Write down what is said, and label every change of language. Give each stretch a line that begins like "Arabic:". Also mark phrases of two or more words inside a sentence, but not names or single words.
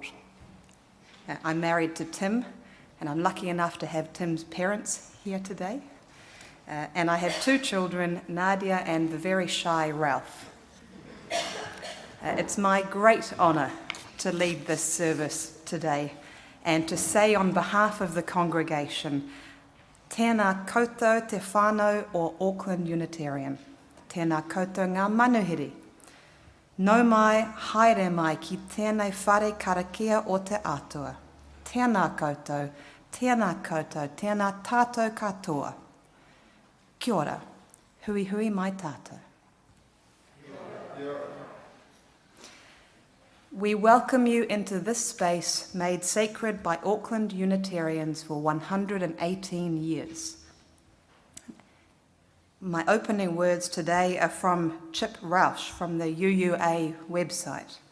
English: I'm married to Tim, and I'm lucky enough to have Tim's parents here today. And I have two children, Nadia and the very shy Ralph. It's my great honour to lead this service today and to say on behalf of the congregation,
Māori: tēnā koutou te whānau o Auckland Unitarian. Tēnā koutou ngā manuhiri. Nau mai, haere mai ki tēnei whare karakia o te atua. Tēnā koutou, tēnā tātou katoa. Kia ora, hui hui mai tātou.
English: We welcome you into this space made sacred by Auckland Unitarians for 118 years. My opening words today are from Chip Rausch from the UUA website.